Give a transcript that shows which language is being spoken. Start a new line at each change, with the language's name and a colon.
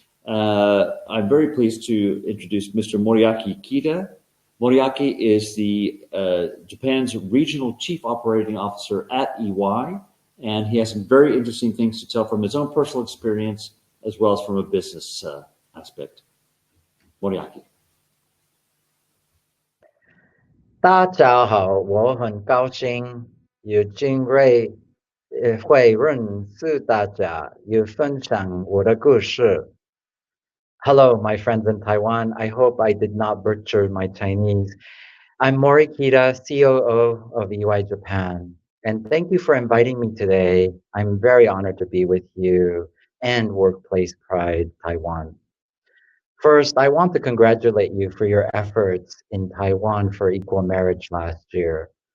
English: I'm very pleased to introduce Mr. Moriaki Kita. Moriaki is the Japan's Regional Chief Operating Officer at EY, and he has some very interesting things to tell from his own personal experience as well as from a business aspect. Moriaki.
Chinese: 大家好，我很高兴有机会会认识大家，也分享我的故事。
English: Hello, my friends in Taiwan. I hope I did not butcher my Chinese. I'm Moriaki Takaki, COO of EY Japan, and thank you for inviting me today. I'm very honored to be with you and Workplace Pride Taiwan. First, I want to congratulate you for your efforts in Taiwan for equal marriage last year.